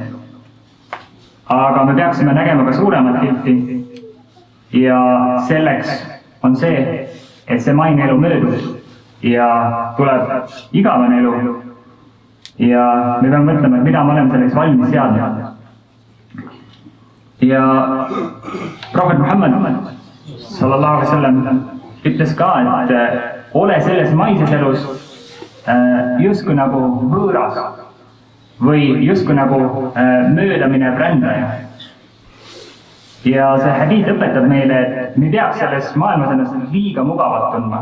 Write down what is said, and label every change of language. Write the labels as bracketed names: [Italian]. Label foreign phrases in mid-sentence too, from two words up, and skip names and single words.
[Estonian] Aga me peaksime nägema ka suuremat pilti ja selleks on see, et see maine elu möödub ja tuleb igavene elu ja me peame mõtlema, et mida me oleme selleks valmis seadnud. Ja Prohvet Muhammad [Arabic] صلى الله عليه وسلم [Estonian] ütles ka, et ole selles maises elus justkui nagu võõras või justkui nagu möödamine rändaja. Ja see hadiid õpetab meile, et me peaks selles maailmas ennast liiga mugavalt tundma.